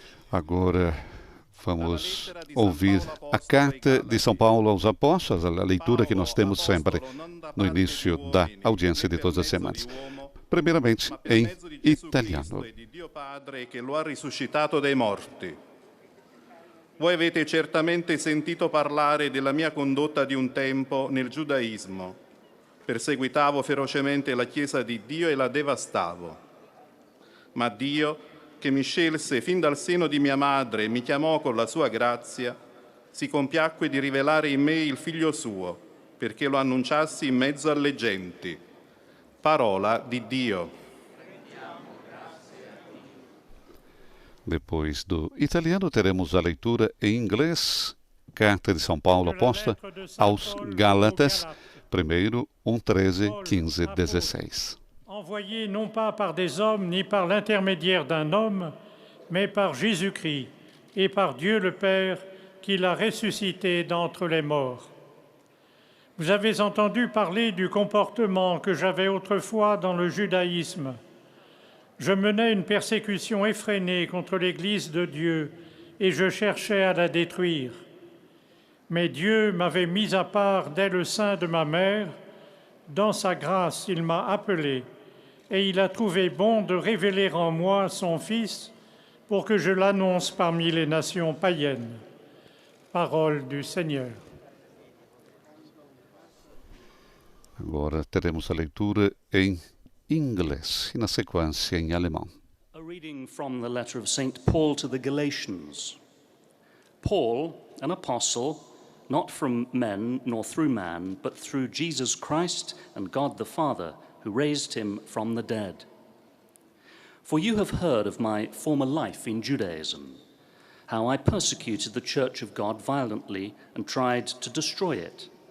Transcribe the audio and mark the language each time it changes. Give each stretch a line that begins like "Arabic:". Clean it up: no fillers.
Portuguese: Agora vamos ouvir a carta de São Paulo aos Apóstolos, a leitura que nós temos sempre no início da audiência de todas as semanas. Primeiramente em italiano.
Italian: Dio Padre che lo ha risuscitato dai morti. Voi avete certamente sentito parlare della mia condotta di un tempo nel giudaismo. Perseguitavo ferocemente la Chiesa di Dio e la devastavo. Ma Dio, che mi scelse fin dal seno di mia madre e mi chiamò con la sua grazia, si compiacque di rivelare in me il Figlio suo, perché lo annunciassi in mezzo alle genti. Parola di Dio.
Portuguese: Depois do italiano, teremos a leitura em inglês, Carta de São Paulo Apóstolo aos Gálatas, primeiro 1:13, 15, 16.
French: Envoyé non pas par des hommes ni par l'intermédiaire d'un homme, mais par Jésus-Christ et par Dieu le Père qui l'a ressuscité d'entre les morts. Vous avez entendu parler du comportement que j'avais autrefois dans le judaïsme. Je menais une persécution effrénée contre l'Église de Dieu et je cherchais à la détruire. Mais Dieu m'avait mis à part dès le sein de ma mère. Dans sa grâce, il m'a appelé et il a trouvé bon de révéler en moi son Fils pour que je l'annonce parmi les nations païennes. Parole du Seigneur.
Portuguese: Agora teremos a leitura em inglês e, na sequência, em alemão.
English: A reading from the letter of St. Paul to the Galatians. Paul, an apostle, not from men nor through man, but through Jesus Christ and God the Father, who raised him from the dead. For you have heard of my former life in Judaism, how I persecuted the church of God violently and tried to destroy it.